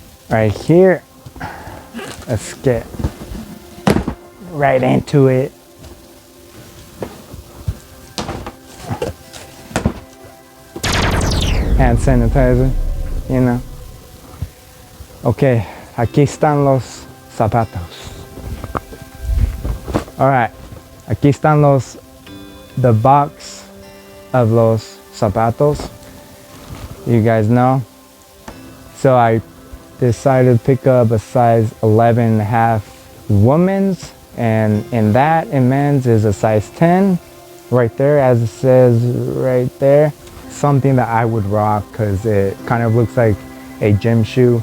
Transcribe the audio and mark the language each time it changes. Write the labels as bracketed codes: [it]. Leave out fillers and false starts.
[en] Right here, let's get right into it. Hand sanitizer, you know. [es] Okay, aquí están los zapatos. [en] All right, [es] aquí están [en] the box of [es] los zapatos. [en] You guys know. So I decided to pick up a size 11.5 women's, and in men's is a size 10 right there, as it says right there. Something that I would rock because it kind of looks like a gym shoe.